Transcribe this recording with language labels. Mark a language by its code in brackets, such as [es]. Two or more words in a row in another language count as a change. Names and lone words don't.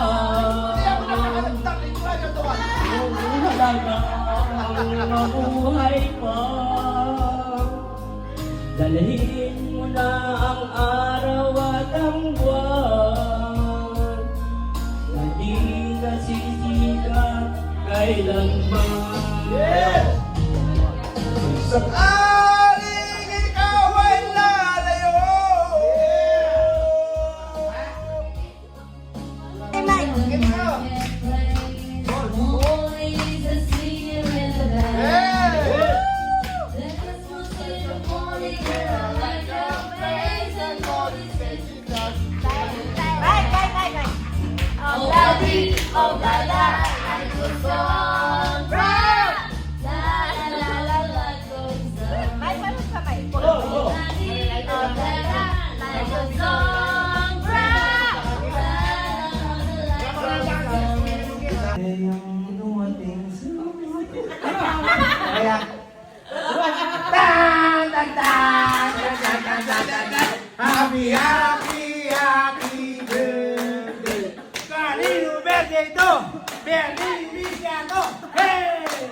[tl] Kung halagang mabuhay pa, dalhin mo na ang araw at ang buwan, hindi nasisikat kailanman. Sakaling ikaw ay lalayo. [en] Always a singing in the back. Let us move in the morning, girl, like your face and body says you just oh, daddy, oh, la, la, I go so proud. La, la, la, la, go so. Daddy, oh, la, la, I go so proud. La, la, la, go so. [tl] Yung dumating sa kaya tan tan tan tan tan tan tan tan. [en] Happy happy happy birthday. [tl] Kanino birthday ito? Birthday ni Liziano. Hey!